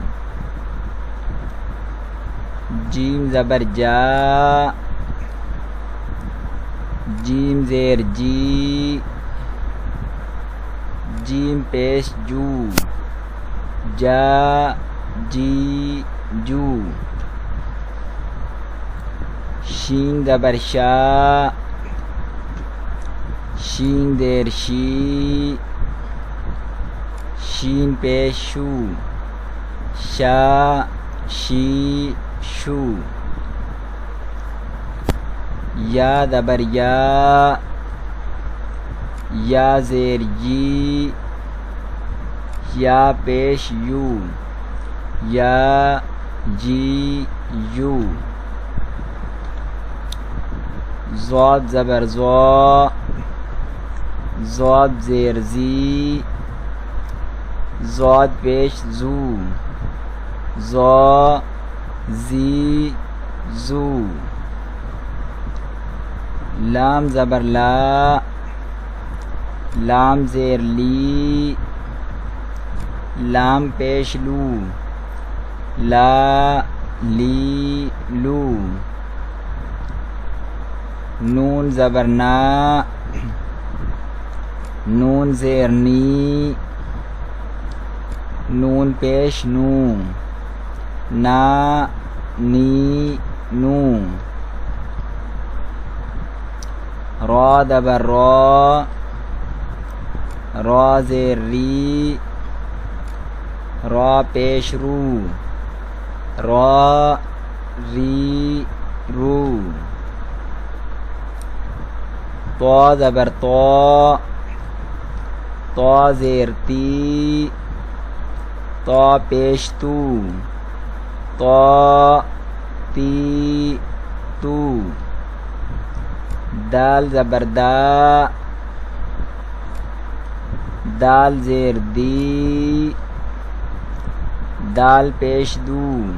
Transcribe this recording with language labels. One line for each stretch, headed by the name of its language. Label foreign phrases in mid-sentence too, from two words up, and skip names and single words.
Urdu: جیم زبر جا، جیم زیر جی، جیم پیش جو، جا جی جو، شین زبر شا، شین زیر شی، شین پیش شو، شا شی شو، یا زبر یا، یا زیر جی، یا پیش یو، یا جی یو، ضاد زبر زو، ضاد زیر زی، ضاد پیش زو، زو زی زو، لام زبر لا، لام زیر لی، لام پیش لو، لا لی لو، نون زبر نا، نون زیر نی، نون پیش نو، نا نی نو، را زبر را، را زیر ری، را پیش رو، را ری رو، طا زبر طا، طا زیر تی، طا پیش تو، طا تی تو، دال زبر دا، دال زیر دی، دال پیش دو،